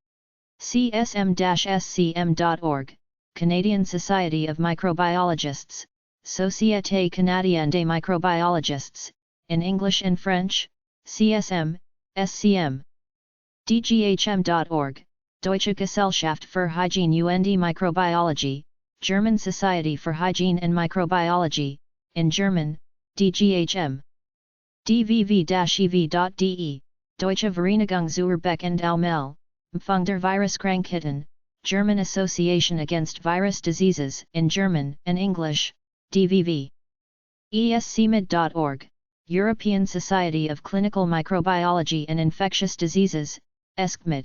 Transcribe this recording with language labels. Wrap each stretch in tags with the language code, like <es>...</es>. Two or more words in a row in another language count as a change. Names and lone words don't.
<en>csm-scm.org, Canadian Society of Microbiologists, Société Canadienne des Microbiologistes, in English and French, CSM, SCM. dghm.org, Deutsche Gesellschaft für Hygiene und Microbiologie, German Society for Hygiene and Microbiology, in German, DGHM. dvv-ev.de, Deutsche Vereinigung zur Bekämpfung der Viruskrankheiten, German Association Against Virus Diseases, in German and English, DVV. escmid.org, European Society of Clinical Microbiology and Infectious Diseases, ESCMID.</en>